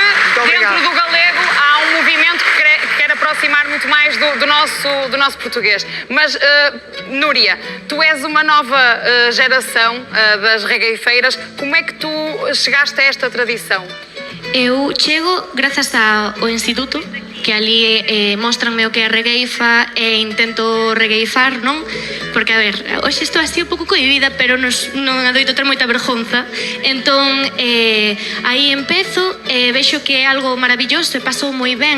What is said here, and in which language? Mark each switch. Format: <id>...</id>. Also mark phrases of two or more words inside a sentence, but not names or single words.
<pt>obrigado. dentro do galego há um movimento que quer aproximar muito mais do nosso português. Mas, Núria, tu és uma nova geração das regueifeiras. Como é que tu chegaste a esta tradição?</pt> <gl>Eu chego grazas ao instituto, que ali mostranme o que é a regueifa e intento regueifar, non? Porque, a ver, hoxe estou así un pouco cohibida, pero non adoito ter moita vergonza. Entón, aí empezo, vexo que é algo maravilloso e pasou moi ben.</gl>